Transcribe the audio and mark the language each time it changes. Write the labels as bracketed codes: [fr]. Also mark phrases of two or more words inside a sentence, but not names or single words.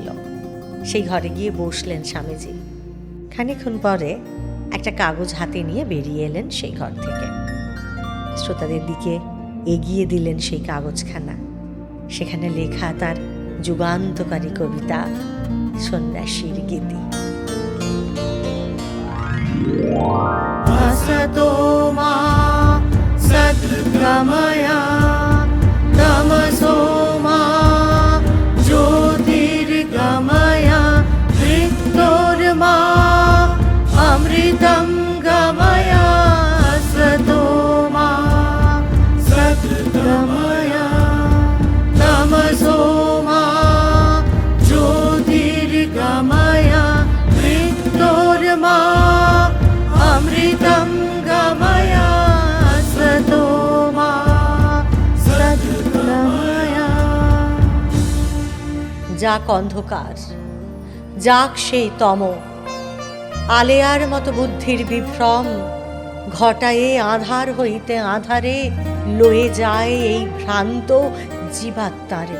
[bn] সেই ঘরে গিয়ে বসলেন স্বামীজি। খানিকক্ষণ পরে একটা কাগজ হাতে নিয়ে বেরিয়ে এলেন সেই ঘর থেকে। শ্রোতাদের দিকে এগিয়ে দিলেন সেই কাগজখানা। সেখানে লেখা তার যুগান্তকারী কবিতা সন্ন্যাসীর গীতি। [sa] असतो मा सद्गमया तमसो मा ज्योतिर्गमया मृत्योर्मा अमृतं गमया असतो मा सद्गमया तमसो मा ज्योतिर्गमया मृत्योर्मा अमृतं गमया असतो मा सद्गमया। [bn] যাক অন্ধকার, যাক সেই তম, আলেয়ার মতো বুদ্ধির বিভ্রম, ঘটায়ে আধার হইতে আধারে লয়ে যায় এই ভ্রান্ত জীবাত্মারে।